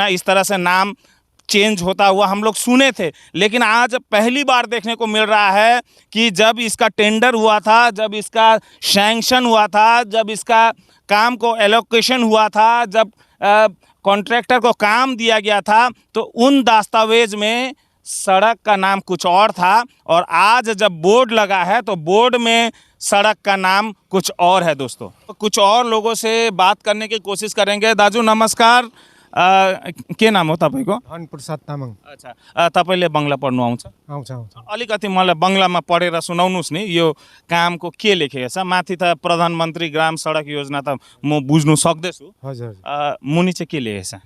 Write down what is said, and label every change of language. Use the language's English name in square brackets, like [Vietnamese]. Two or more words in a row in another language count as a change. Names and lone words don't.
[Hindi] इस तरह से नाम चेंज होता हुआ हम लोग सुने थे, लेकिन आज पहली बार देखने को मिल रहा है कि जब इसका टेंडर हुआ था, जब इसका सैंक्शन हुआ था, जब इसका काम को एलोकेशन हुआ था, जब कॉन्ट्रैक्टर को काम दिया गया था, तो उन दस्तावेज में सड़क का नाम कुछ और था और आज जब बोर्ड लगा है तो बोर्ड में सड़क का नाम कुछ और है। दोस्तों कुछ और लोगों से बात करने की कोशिश करेंगे। [Nepali] दाजु नमस्कार, के नाम हो तपाईँको? धनप्रसाद तामाङ। अच्छा, तपाईँले बङ्गला पढ्नु आउँछ? आउँछ। अलिकति मलाई बङ्गलामा पढेर सुनाउनुहोस् नि, यो कामको के लेखेको छ? माथि त प्रधानमन्त्री ग्राम सडक योजना त म बुझ्नु सक्दैछु, हजुर। मुनि चाहिँ के लेखेको छ?